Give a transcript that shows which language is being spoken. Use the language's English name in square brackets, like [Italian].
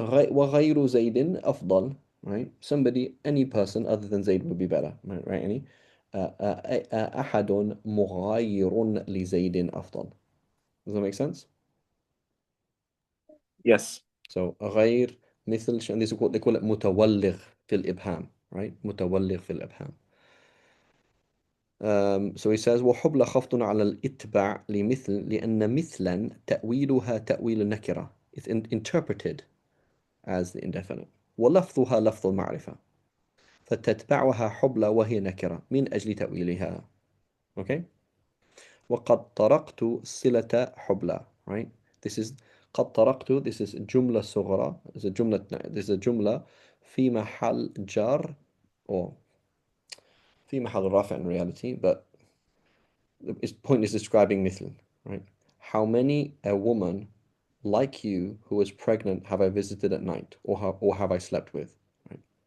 [Arabic] وغير زيد أفضل, right? [English] Somebody, any person other than Zayd would be better, right? [Arabic] Any أحد مغاير لزيد أفضل. [English] Does that make sense? Yes. So غير مثل, and this is what they call it متولغ في [Arabic] في الإبهام, right? متولغ في الإبهام. So he says وحبلى خفض على الإتباع لمثل لأن مثلا تأويلها تأويل النكرة. [English] It's interpreted as the indefinite. [Arabic] ولفظها لفظ المعرفة فتتبعها حبلى وهي نكرة من أجل تأويلها. [English] Okay. [Arabic] وقد طرقت صلة حبلى, right? [English] This is قد طرقت, this is جملة صغرى, this is a جملة في محل جار, or في محل رافع in reality, but the point is describing مثل, right? How many a woman like you who is pregnant have I visited at night, or have I slept with, right?